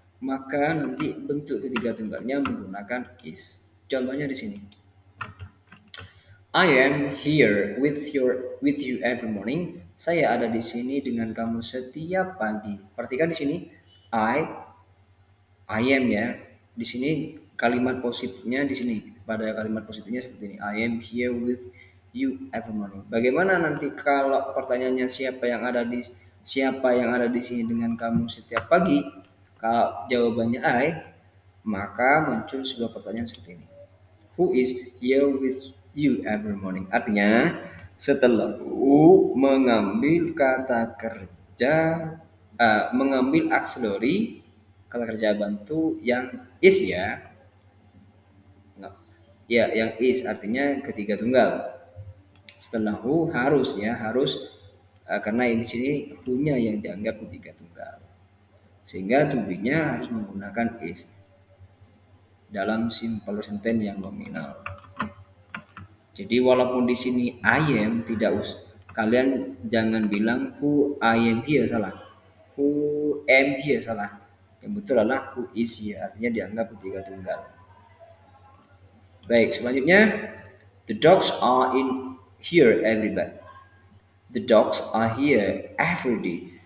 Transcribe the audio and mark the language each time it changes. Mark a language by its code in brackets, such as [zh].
[id] Maka nanti bentuk ketiga tunggalnya menggunakan is. Contohnya di sini. [en] I am here with you every morning. [id] Saya ada di sini dengan kamu setiap pagi. Perhatikan di sini I am ya. Di sini kalimat positifnya di sini. Pada kalimat positifnya seperti ini. [en] I am here with you every morning. [id] Bagaimana nanti kalau pertanyaannya siapa yang ada di sini dengan kamu setiap pagi? Kalau jawabannya I, maka muncul sebuah pertanyaan seperti ini. [en] Who is here with you every morning? [id] Artinya setelah mengambil kata kerja, mengambil auxiliary kata kerja bantu yang is ya, ya yang is artinya ketiga tunggal. Setelah harus ya karena di sini who-nya yang dianggap ketiga tunggal, sehingga to be-nya harus menggunakan is dalam simple sentence yang nominal. Jadi walaupun di sini I am kalian jangan bilang [en] who I am here [id] salah. [en] Who am here [id] salah. Yang betul adalah [en] who is here, [id] artinya dianggap ketiga tunggal. Baik, selanjutnya [en] the dogs are in here every day. The dogs are here every day.